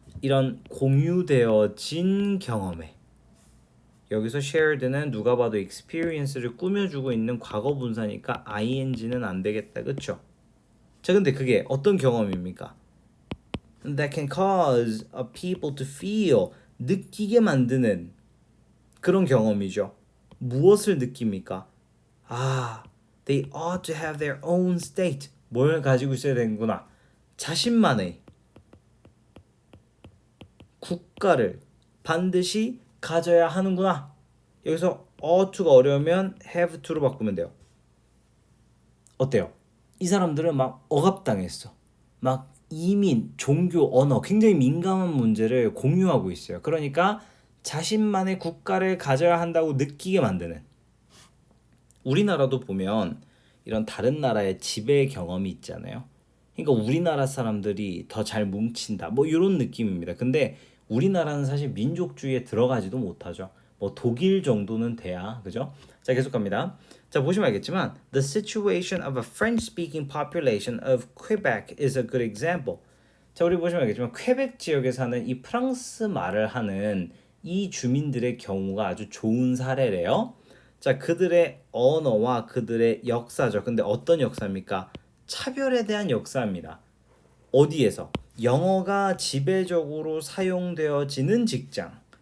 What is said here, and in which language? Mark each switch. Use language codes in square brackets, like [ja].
[ko] 이런 공유되어진 경험에. 여기서 shared는 누가 봐도 experience를 꾸며주고 있는 과거 분사니까 ing는 안 되겠다, 그렇죠? 자, 근데 그게 어떤 경험입니까? [en] That can cause a people to feel, [ko] 느끼게 만드는 그런 경험이죠. 무엇을 느낍니까? 아, [en] They ought to have their own state. [ko] 뭘 가지고 있어야 되는구나. 자신만의 국가를 반드시 가져야 하는구나. 여기서 ought to가 어려우면 have to로 바꾸면 돼요. 어때요? 이 사람들은 막 억압당했어. 막 이민, 종교, 언어 굉장히 민감한 문제를 공유하고 있어요. 그러니까 자신만의 국가를 가져야 한다고 느끼게 만드는. 우리나라도 보면 이런 다른 나라의 지배 경험이 있잖아요. 그러니까 우리나라 사람들이 더 잘 뭉친다. 뭐 이런 느낌입니다. 근데 우리나라는 사실 민족주의에 들어가지도 못하죠. 뭐 독일 정도는 돼야, 그죠? 자, 계속 갑니다. 자, 보시면 알겠지만 [en] The situation of a French-speaking population of Quebec is a good example. [ko] 자, 우리 보시면 알겠지만 퀘벡 지역에 사는 이 프랑스 말을 하는 이 주민들의 경우가 아주 좋은 사례래요. 자, 그들의 언어와 그들의 역사죠. 근데 어떤 역사입니까? 차별에 대한 역사입니다. 어디에서? 영어가 지배적으로 사용되어지는 직장.